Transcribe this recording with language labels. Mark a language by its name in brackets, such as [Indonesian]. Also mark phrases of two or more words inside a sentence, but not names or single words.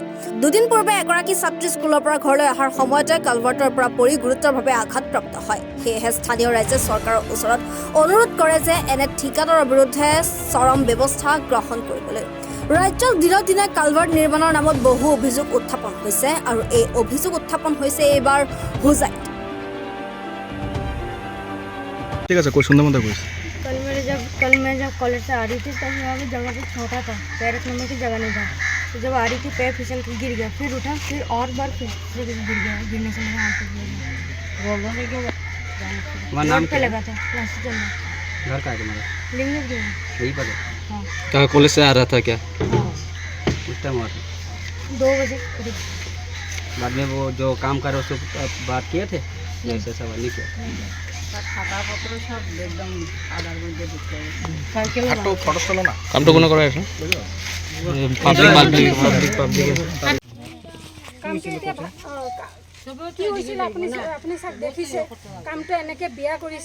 [Assamese] দুদিন পূৰ্বে এগৰাকী ছাত্ৰী স্কুলৰ পৰা ঘৰলৈ অহাৰ সময়তে কালভাৰ্টৰ পৰা পৰি গুৰুতৰভাৱে আঘাতপ্ৰাপ্ত হয়। সেয়েহে স্থানীয় ৰাইজে চৰকাৰৰ ওচৰত অনুৰোধ কৰে যে এনে ঠিকাদাৰৰ বিৰুদ্ধে চৰম ব্যৱস্থা গ্ৰহণ কৰিবলৈ। ৰাজ্যত দিনক দিনে কালভাৰ্ট নিৰ্মাণৰ নামত বহু অভিযোগ উত্থাপন হৈছে আৰু এই অভিযোগ উত্থাপন হৈছে এইবাৰ হোজাইত। [Hindi] ठीक है, कोई सुंदर मंदिर कोई कल मैं जब कॉलेज से आ रही थी तब यहाँ पे जगह पे छोटा था, पैर रखने की जगह नहीं था। तो जब आ रही थी पैर फिसल के गिर गया, फिर उठा, फिर और बार फिर गिर गया। गिरने से मेरे हाथ पे बोल रहा है कि तुम्हारा नाम पे लगा था क्लास चल रहा। घर का है तुम्हारा? लिंगनगर गया। यही पर है? हाँ कहाँ कॉलेज से आ रहा था क्या? उस टाइम हुआ था? 2 बजे करीब। बाद में वो जो काम कर रहे उससे बात किए थे? ऐसा सवाल नहीं किया। [Assamese] কামটো কোনে কৰাই আছে? কি হৈছিল আপুনি চাওক দেখিছে, কামটো এনেকৈ বিয়া কৰিছে।